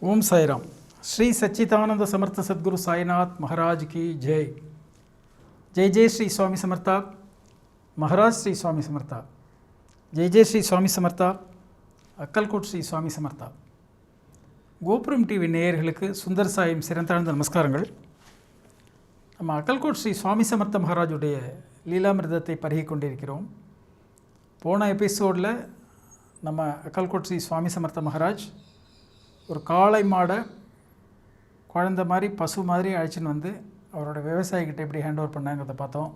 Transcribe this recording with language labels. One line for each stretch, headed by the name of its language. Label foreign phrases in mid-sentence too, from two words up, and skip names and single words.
Hindi: साईराम। श्री सच्चिदानंद समर्थ सद्गुरु साईनाथ महाराज की जय।
Marathi: जय जय श्री स्वामी समर्था। महाराज श्री स्वामी समर्था। जय जय श्री स्वामी समर्था। अक्कलकोट श्री स्वामी समर्था।
Tamil: கோபுரம் டிவி நேயர்களுக்கு சுந்தர் சாயின் சிறந்தாழ்ந்த நமஸ்காரங்கள். நம்ம அக்கல்கோட் ஸ்ரீ சுவாமி சமர்த்த மகாராஜுடைய லீலாமிர்தத்தை பருகி கொண்டிருக்கிறோம். போன எபிசோடில் நம்ம அக்கல்கோட் ஸ்ரீ சுவாமி சமர்த்த மகாராஜ் ஒரு காளை மாடை குழந்த மாதிரி பசு மாதிரி அழைச்சின்னு வந்து அவரோட விவசாயிகிட்ட எப்படி
English: hand over
Tamil: பண்ணாங்கிறத பார்த்தோம்.